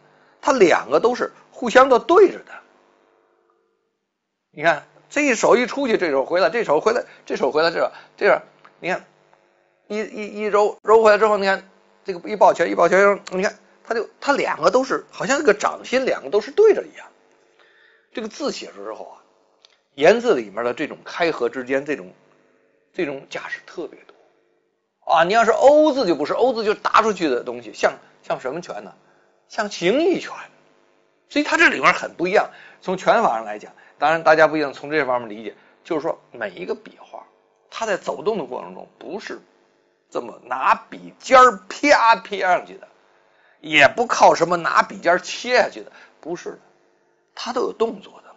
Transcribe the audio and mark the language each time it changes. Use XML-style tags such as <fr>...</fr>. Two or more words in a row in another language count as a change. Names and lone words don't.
<zh>它兩個都是互相的對着的。你看這一手一出去，這手回來，這手回來，這手回來，這樣，你看一揉回來之後，你看這個一抱拳，你看它兩個都是好像這個掌心兩個都是對着一樣。這个字寫出之後啊，言字裡面的這種開合之間，這種架勢特別多啊。你要是歐字就不是，歐字就是打出去的東西，像什麼拳呢？像形意拳。所以它這裡面很不一樣。從拳法上來講，當然大家不一定從這方面理解，就是說每一個筆畫，它在走動的過程中，不是這麼拿筆尖兒啪撇上去的，也不靠什麼拿筆尖切下去的，不是的，它都有動作的。</zh>